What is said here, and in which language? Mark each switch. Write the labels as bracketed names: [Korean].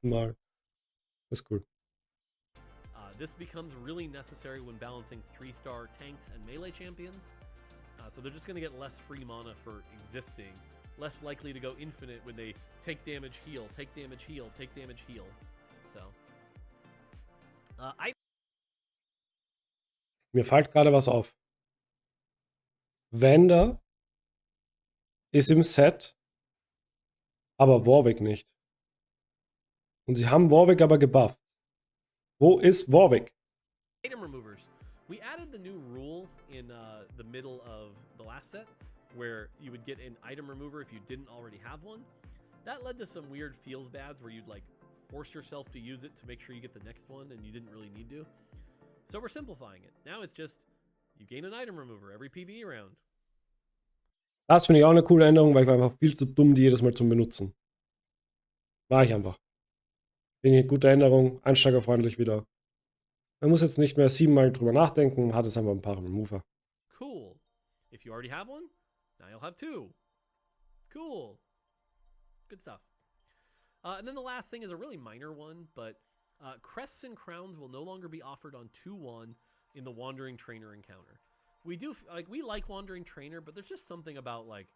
[German] Mal. Das ist cool. [English] This becomes really necessary when balancing 3-star tanks and melee champions. So they're just going to get less free mana for existing. Less likely to go infinite when they take damage, heal, take damage, heal, take damage, heal. So, [German] Mir fällt gerade was auf. Wender ist im Set, aber Warwick nicht. Und sie haben Warwick aber gebufft. Wo ist Warwick? [English] Item removers. We added the new rule in the middle of the last set where you would get an item remover if you didn't already have one. That led to some weird feels bads where you'd like force yourself to use it to make sure you get the next one and you didn't really need to. So we're simplifying it. Now it's just you gain an item remover every PBE round. [German] Das finde ich auch eine coole Änderung, weil ich war einfach viel zu dumm, die jedes Mal zum Benutzen. War ich einfach. Finde ich eine gute Änderung, einsteigerfreundlich wieder. Man muss jetzt nicht mehr 7-mal drüber nachdenken, hat es einfach ein paar Remover. Cool. [English] If you already have one, now you'll have two. Cool. Good stuff. And then the last thing is a really minor one, but crests and crowns will no longer be offered on 2-1 in the Wandering Trainer encounter. We like Wandering Trainer, but there's just something about like...